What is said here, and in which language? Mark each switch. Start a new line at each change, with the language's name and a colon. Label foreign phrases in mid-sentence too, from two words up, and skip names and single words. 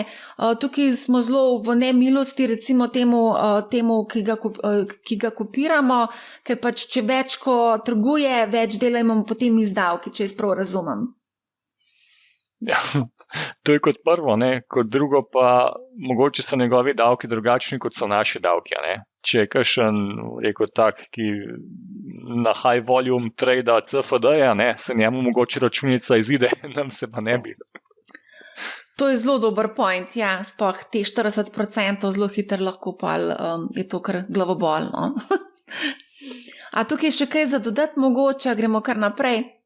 Slovenian: Tukaj smo zelo v nemilosti recimo temu ki ga kopiramo, ker pač če več ko trguje, več dela imamo potem izdavki, če jaz prav razumem. Ja, to je kot prvo, kot drugo pa mogoče so njegovi davki drugačni, kot so naši davki. Če je kakšen, rekel tak, ki na
English: high volume trade
Slovenian: CFD-ja, se njemu mogoče računica izide, nam se pa ne bi. To je zelo dober point, ja, sploh te 40% zelo hitro lahko pa je to kar glavobolno. A tukaj še kaj za dodati mogoče, gremo kar naprej?